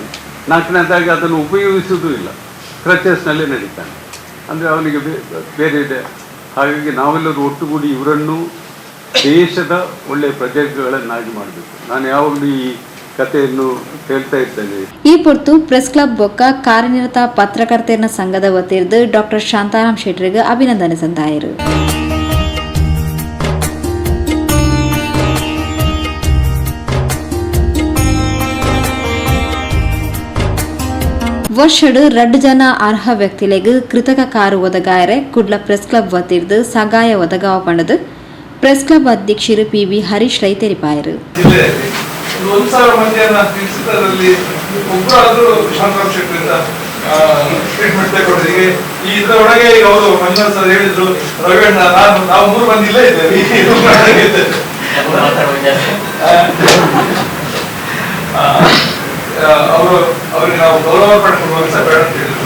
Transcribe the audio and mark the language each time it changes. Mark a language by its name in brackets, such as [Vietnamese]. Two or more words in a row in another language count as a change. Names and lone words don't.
[Kannada] 4ನೇದಾಗಿ ಅದನ್ನು ಉಪಯೋಗಿಸುವುದೂ ಇಲ್ಲ, ಕ್ರಚಸ್ನಲ್ಲೇ ನಡೀತಾನೆ. ಅಂದರೆ ಅವನಿಗೆ ಬೇರೆ ಇದೆ. ಹಾಗಾಗಿ ನಾವೆಲ್ಲರೂ ಒಟ್ಟುಗೂಡಿ ಇವರನ್ನು ದೇಶದ ಒಳ್ಳೆಯ ಪ್ರಜೆಗಳನ್ನಾಗಿ ಮಾಡಬೇಕು. ನಾನು ಯಾವಾಗಲೂ ಈ ಕಥೆಯನ್ನು ಹೇಳ್ತಾ ಇದ್ದೇನೆ. [Tulu] ಈ ಪೊರ್ತು ಪ್ರೆಸ್ ಕ್ಲಬ್ ಬೊಕ್ಕ ಕಾರ್ಯನಿರತ ಪತ್ರಕರ್ತರ ಸಂಘದ ವತಿರ್ದು ಡಾಕ್ಟರ್ ಶಾಂತಾರಾಮ್ ಶೆಟ್ರಿಗೆ ಅಭಿನಂದನೆ ಸಂದಾಯರು. ವರ್ಷಡು 2 ಜನ ಅರ್ಹ ವ್ಯಕ್ತಿಲೆಗ್ ಕೃತಕ ಕಾರು ಒದಗಾಯರೆ ಕುಡ್ಲ ಪ್ರೆಸ್ ಕ್ಲಬ್ ವತಿರ್ದು ಸಗಾಯ ಒದಗಾವ ಪಂಡದು ಪ್ರೆಸ್ ಕ್ಲಬ್ ಅಧ್ಯಕ್ಷರು PB ಹರೀಶ್ ರೈ ತೆರಿಪಾಯರು. [Kannada] 1,000 ಮಂದಿಯನ್ನ ನಿಲ್ಲಿಸಿದ್ರಲ್ಲಿ ಒಬ್ಬರಾದ್ರೂ ಶಾಂತಾರಾಮ್ ಶೆಟ್ಟರಿಂದ ಟ್ರೀಟ್ಮೆಂಟ್ ತಗೊಂಡಿದ್ದೀವಿ. ಇದರೊಳಗೆ ಈಗ ಅವರು ಮಂಜುನಾಥ್ ಸರ್ ಹೇಳಿದ್ರು, ರವಿಯಣ್ಣ ನಾವು 3 ಮಂದಿ ಇಲ್ಲೇ ಇದ್ದೇವೆ. ಅವರಿಗೆ ನಾವು ಗೌರವ ಪಡ್ಕೊಂಡು ಸಹ ಬೇಡ ಅಂತ ಹೇಳಿದ್ರು.